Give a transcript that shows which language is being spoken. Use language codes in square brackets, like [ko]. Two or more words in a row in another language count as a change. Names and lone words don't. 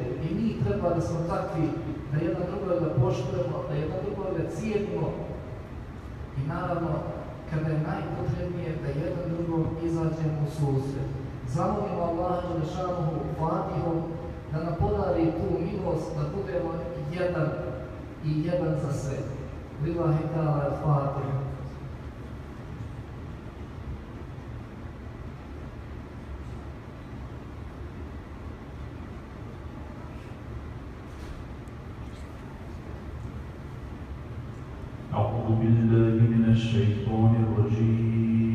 [bs] I mi treba da smo takvi, da jedan drugoga poštujemo, da jedan drugoga cijenimo. I naravno, kada je najpotrebnije, da jedan drugom izađemo u susret. Zamolimo Allaha Đelešanu Fatihom da nam podari tu milost, da budemo jedan i jedan za sve. [ar] لله تعالى الفاتحة. أعوذ بالله من الشيطان الرجيم.